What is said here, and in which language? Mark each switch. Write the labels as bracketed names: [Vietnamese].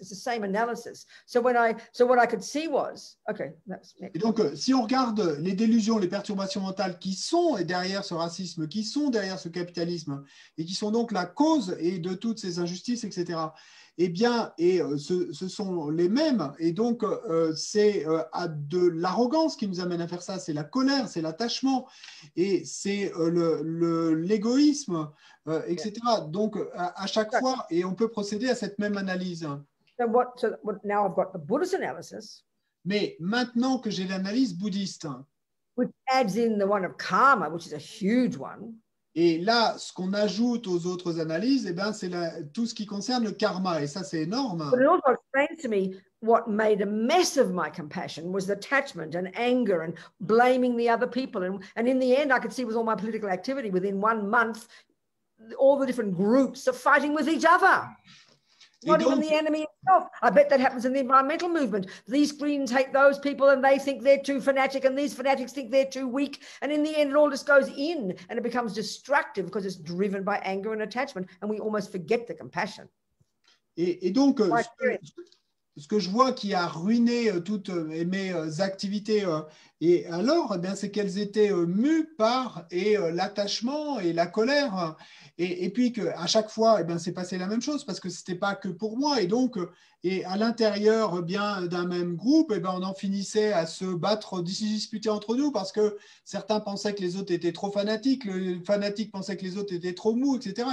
[English] It's the same analysis. So what I could see was, okay, that's next. [French] Et donc, si on regarde les délusions, les perturbations mentales qui sont derrière ce racisme, qui sont derrière ce capitalisme, et qui sont donc la cause de toutes ces injustices, etc., eh bien, ce sont les mêmes. Et donc, c'est de l'arrogance qui nous amène à faire ça. C'est la colère, c'est l'attachement, et c'est l'égoïsme, etc. Donc, à chaque fois, et on peut procéder à cette même analyse. [English] Now I've got the Buddhist analysis. [French] Mais maintenant que j'ai l'analyse bouddhiste, [English] which adds in the one of karma, which is a huge one. [French] Et là, ce qu'on ajoute aux autres analyses, c'est tout ce qui concerne le karma. Et ça, c'est énorme. [English] But it also explains to me what made a mess of my compassion was attachment and anger and blaming the other people. And in the end, I could see with all my political activity, within 1 month, all the different groups are fighting with each other. Not even the enemy itself. I bet that happens in the environmental movement. These Greens hate those people and they think they're too fanatic, and these fanatics think they're too weak. And in the end, it all just goes in and it becomes destructive because it's driven by anger and attachment, and we almost forget the compassion. [French] Et donc, ce que je vois qui a ruiné toutes mes activités, et alors, c'est qu'elles étaient mues par l'attachement et la colère. Et puis qu'à chaque fois, c'est passé la même chose parce que ce n'était pas que pour moi. Et donc, à l'intérieur d'un même groupe, on en finissait à se battre, disputer entre nous parce que certains pensaient que les autres étaient trop fanatiques, les fanatiques pensaient que les autres étaient trop mous, etc.